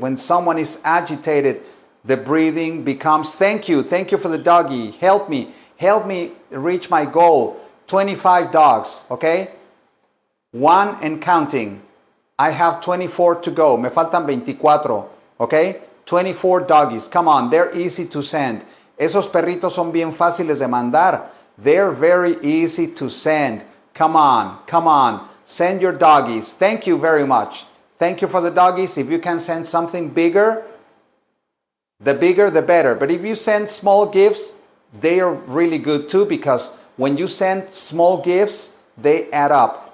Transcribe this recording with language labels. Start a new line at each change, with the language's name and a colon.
English: When someone is agitated, the breathing becomes, thank you for the doggy, help me reach my goal, 25 dogs, okay? 1 and counting. I have 24 to go,
Spanish: me faltan 24,
English: okay? 24 doggies, come on, they're easy to send.
Spanish: Esos perritos son bien fáciles de mandar.
English: They're very easy to send. Come on, send your doggies. Thank you very much. Thank you for the doggies. If you can send something bigger, the bigger the better. But if you send small gifts, they are really good too, because when you send small gifts, they add up.